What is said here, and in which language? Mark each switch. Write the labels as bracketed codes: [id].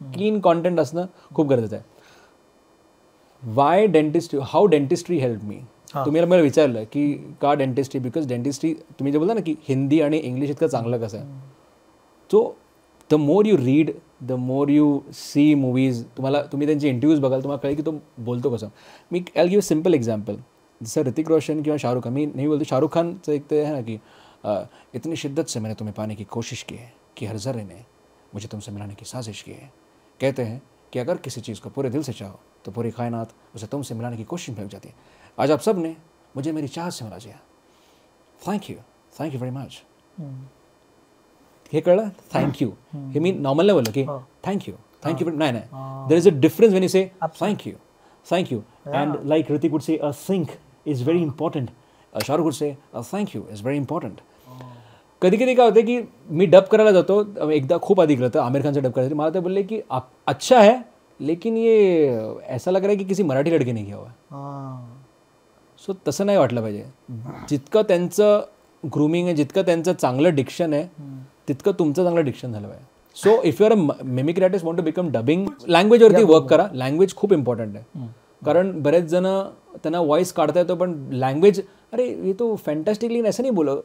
[mr] Clean content असणं खूप गरजेचं आहे. [en] Why dentistry, how dentistry help me. [mr] तुम्ही मला विचारलं की का डेंटिस्ट्री, बिकॉज डेंटिस्ट्री तुम्ही जे बोलता ना की हिंदी आणि इंग्लिश इतकं चांगलं कसं आहे. [en] so the more you read, the more you see movies, [mr] तुम्ही त्यांचे इंटरव्ह्यूज बघाल, तुम्हाला कळेल की तो बोलतो कसं. [en] मी I give simple example. [mr] जसं ऋतिक रोशन किंवा शाहरुख खान, मी नाही बोलतो शाहरुख खानचं एक ते आहे ना की [hi] इतनी शिद्दत से मैंने तुम्हें पाने की कोशिश की है कि हर जर्रे ने मुझे तुमसे मिलाने की साजिश की है. कहते हैं कि अगर किसी चीज़ को पूरे दिल से चाहो तो पूरी कायनात उसे तुमसे मिलाने की कोशिश में लग जाती है. आज आप सब ने मुझे मेरी चाहत से मिला दिया. [en] Thank you very much. [mr] हे कळलं, [en] Thank you. [mr] हे मी नॉर्मल नाही बोललो की थँक्यू. नाही, [en] There is a difference when you say thank you. And like Hrithik would say a think is very important. Shahrukh would say a thank you is very important. [mr] कधी कधी काय होतं की मी डब करायला जातो, एकदा खूप आधी गेलं होतं आमिर खानचं डब करायचं. मला ते बोलले की [hi] अच्छा है लेकिन ये ऐसा लग रहा है की किसी मराठी लड़के ने किया हुआ है. [mr] सो तसं नाही वाटलं पाहिजे. जितकं त्यांचं ग्रूमिंग आहे, जितकं त्यांचं चांगलं डिक्शन आहे, तितकं तुमचं चांगलं डिक्शन झालं पाहिजे. [en] so if you are a mimicry artist want to become dubbing, [mr] लँग्वेजवरती work करा. लँग्वेज खूप इम्पॉर्टंट आहे. कारण बरेच जण त्यांना व्हॉइस काढता येतो, पण लँग्वेज [hi] अरे ये तो [mr] फॅन्टॅस्टिकली असं नाही बोल.